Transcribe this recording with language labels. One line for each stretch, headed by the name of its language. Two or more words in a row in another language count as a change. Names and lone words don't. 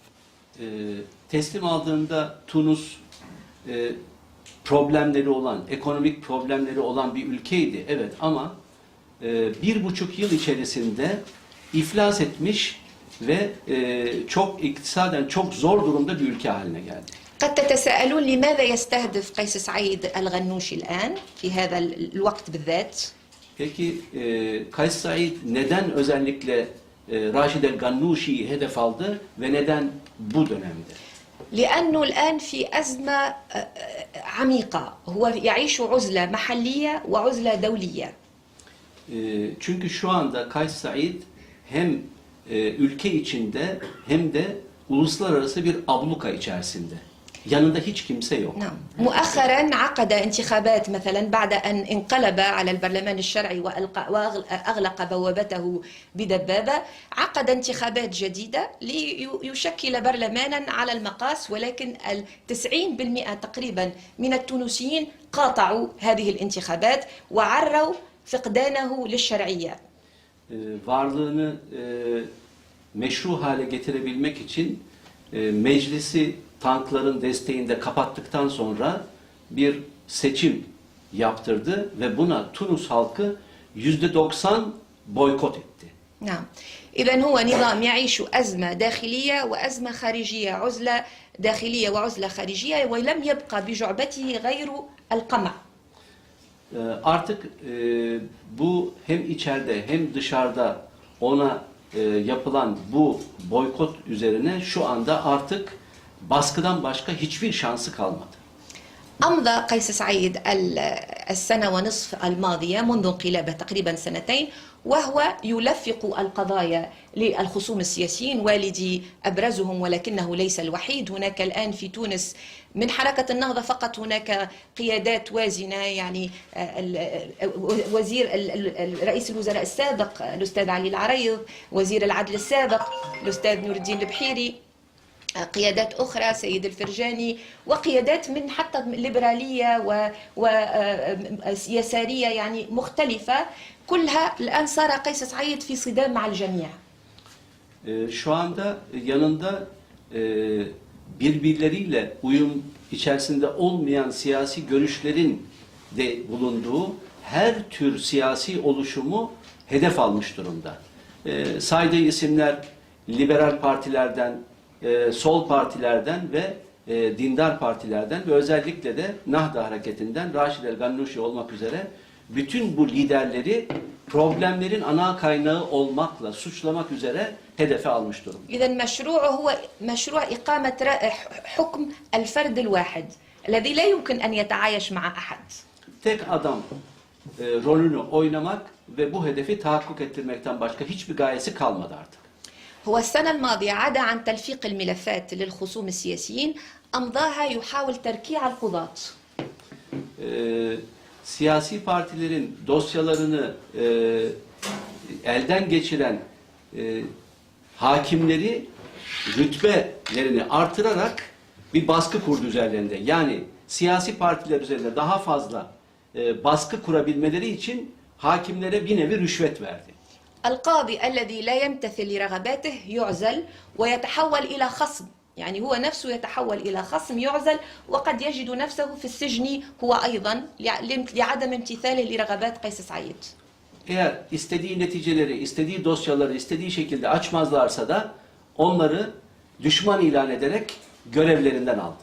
Turkish: Teslim aldığında Tunus problemleri olan, ekonomik problemleri olan bir ülkeydi. Evet ama 1,5 yıl içerisinde iflas etmiş ve çok iktisaden çok zor durumda bir ülke haline geldi.
Arabic: قد تتساءلون لماذا يستهدف قيس سعيد الغنوشي الآن في هذا الوقت بالذات؟
Turkish: Peki Kays Said neden özellikle Raşid El Gannouchi'yi hedef aldı ve neden bu dönemde?
Arabic: لأنه الآن في أزمة عميقة، هو يعيش عزلة محلية وعزلة دولية.
Turkish: Çünkü şu anda Kays Said hem ülke içinde hem de uluslararası bir abluka içerisinde. Yanında hiç kimse yok.
Arabic: نعم. مؤخرا عقد انتخابات مثلا بعد أن انقلب على البرلمان الشرعي وأغلق بوابته بدبابة، عقد انتخابات جديدة ليشكل برلمانا على المقاس، ولكن 90% تقريبا من التونسيين قاطعوا هذه الانتخابات وعروا فقدانه للشرعية.
Turkish: Varlığını meşru hale getirebilmek için meclisi tankların desteğinde kapattıktan sonra bir seçim yaptırdı ve buna Tunus halkı %90 boykot etti.
Arabic: نعم. إذا هو نظام يعيش أزمة داخلية وأزمة خارجية، عزلة داخلية وعزلة خارجية، ولم يبقى بجعبته غير القمع.
Turkish: Artık bu hem içeride hem dışarıda ona yapılan bu boykot üzerine şu anda artık baskıdan başka hiçbir şansı kalmadı.
Arabic: أمضى قيس سعيد السنة ونصف الماضية منذ انقلابه تقريبا سنتين، وهو يلفق القضايا للخصوم السياسيين. والدي أبرزهم ولكنه ليس الوحيد. هناك الآن في تونس من حركة النهضة فقط هناك قيادات وازنة، يعني وزير رئيس الوزراء السابق الأستاذ علي العريض، وزير العدل السابق الأستاذ نور الدين البحيري، قيادات أخرى سيد الفرجاني، وقيادات من حتى ليبرالية ويسارية يعني مختلفة. كلها الآن صار قيس سعيد في صدام مع الجميع.
Turkish: Şu anda yanında birbirleriyle uyum içerisinde olmayan siyasi görüşlerin de bulunduğu her tür siyasi oluşumu hedef almış durumda. Saydığı isimler liberal partilerden, sol partilerden ve dindar partilerden ve özellikle de Nahda hareketinden Raşid El Gannuşi olmak üzere bütün bu liderleri problemlerin ana kaynağı olmakla suçlamak üzere hedefe almış durumda.
Arabic: إذا مشروعه هو مشروع إقامة حكم الفرد الواحد الذي لا يمكن أن يتعايش مع أحد.
Turkish: Tek adam rolünü oynamak ve bu hedefi tahakkuk ettirmekten başka hiçbir gayesi kalmadı artık.
Arabic: هو السنة الماضية عدا عن تلفيق الملفات للخصوم السياسيين أمضاها يحاول تركيع القضاة.
Turkish: Siyasi partilerin dosyalarını elden geçiren hakimleri rütbelerini artırarak bir baskı kurdu üzerlerinde. Yani siyasi partiler üzerinde daha fazla baskı kurabilmeleri için hakimlere bir nevi rüşvet verdi.
Arabic: القاضي الذي لا يمتثل لرغباته يعزل ويتحول إلى خصم، يعني هو نفسه يتحول إلى خصم يعزل، وقد يجد نفسه في السجن هو أيضا لعدم امتثاله لرغبات قيس سعيد.
Turkish: Eğer istediği neticeleri, istediği dosyaları istediği şekilde açmazlarsa da onları düşman ilan ederek görevlerinden aldı.